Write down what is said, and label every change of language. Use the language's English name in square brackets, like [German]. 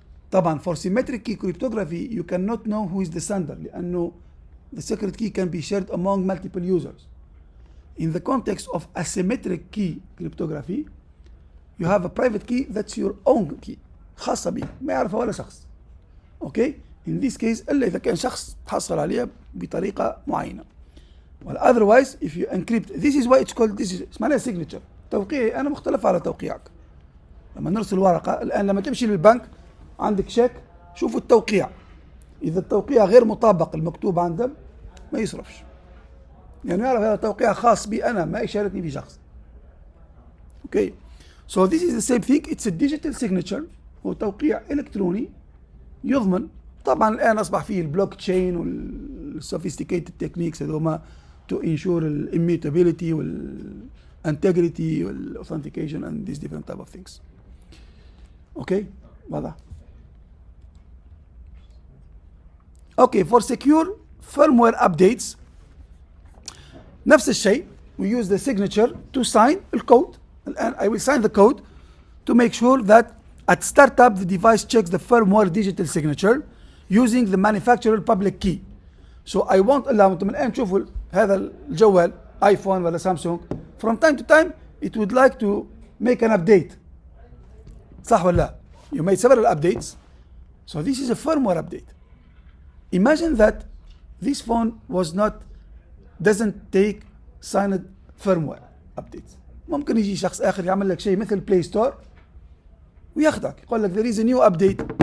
[English] طبعا for symmetric key cryptography you cannot know who is the sender لأنه the secret key can be shared among multiple users. In the context of asymmetric key cryptography, you have a private key that's your own key [Arabic] خاصة بي ما يعرفها ولا شخص. [English] Okay? In this case [Arabic] إلا إذا كان شخص تحصل عليها بطريقة معينة. [English] Well, otherwise if you encrypt, this is why it's called, this is اسمها signature. [Arabic] توقيعي أنا مختلف على توقيعك. لما نرسل ورقة الآن لما تمشي للبنك عندك شيك شوفوا التوقيع، إذا التوقيع غير مطابق المكتوب عنده ما يصرفش، يعني يعرف هذا توقيع خاص بي أنا ما يشاركني في شخص. [English] Okay, so this is the same thing, it's a digital signature، [Arabic] هو توقيع إلكتروني يضمن. طبعا الآن أصبح فيه البلوك تشين والسوفيستيكيتد تكنيكس هذوما [English] to ensure immutability integrity authentication and these different type of things. Okay, واضح. Okay, for secure firmware updates [Arabic] نفس الشيء, [English] we use the signature to sign الcode. الآن I will sign the code to make sure that at startup the device checks the firmware digital signature using the manufacturer public key. So I want allow [Arabic] من الآن تشوفوا هذا الجوال ايفون ولا سامسونج [English] from time to time it would like to make an update. [Arabic] صح ولا لا؟ [English] You made several updates. So this is a firmware update. Imagine that this phone doesn't take signed firmware updates. [Arabic] ممكن يجي شخص آخر يعمل لك شيء مثل بلاي ستور وياخدك يقول لك [English] there is a new update.